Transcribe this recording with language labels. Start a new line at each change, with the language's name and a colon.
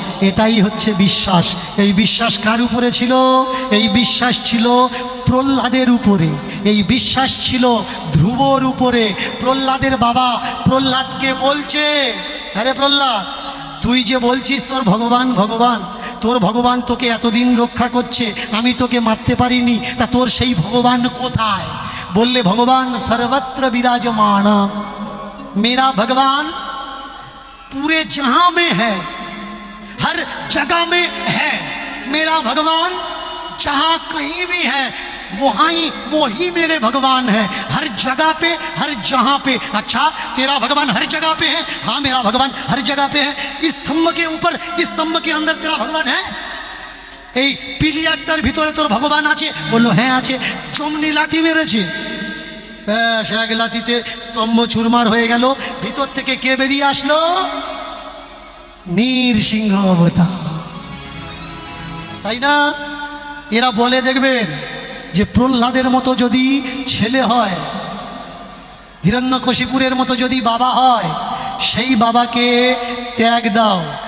Bangla: এটাই হচ্ছে বিশ্বাস। এই বিশ্বাস কার উপরে ছিল? এই বিশ্বাস ছিল প্রহ্লাদের উপরে, এই বিশ্বাস ছিল ধ্রুবর উপরে। প্রহ্লাদের বাবা প্রহ্লাদকে বলছে, আরে প্রহ্লাদ তুই যে বলছিস তোর ভগবান ভগবান, তোর ভগবান তোকে এতদিন রক্ষা করছে, আমি তোকে মারতে পারিনি, তা তোর সেই ভগবান কোথায়? বললে ভগবান সর্বত্র বিরাজমান,
Hindi: मेरा भगवान पूरे जहां में है, हर जगह में है। मेरा भगवान जहां कहीं भी है वो ही मेरे भगवान है, हर जगह पे, हर जहां पे। अच्छा तेरा भगवान हर जगह पे है? हाँ मेरा भगवान हर जगह पे है। इस स्तंभ के ऊपर, इस स्तंभ के अंदर तेरा भगवान है?
Bangla: এই পিলিয়ারটার ভিতরে তোর ভগবান আছে? বললো হ্যাঁ আছে। চমনি লাথি মেরেছে, এক লাথিতে স্তম্ভ চুরমার হয়ে গেল। ভিতর থেকে কে বেরিয়ে আসলো? নৃসিংহ অবতার, তাই না? এরা বলে দেখবেন যে প্রহ্লাদের মতো যদি ছেলে হয়, হিরণ্যকশিপুরের মতো যদি বাবা হয়, সেই বাবাকে ত্যাগ দাও।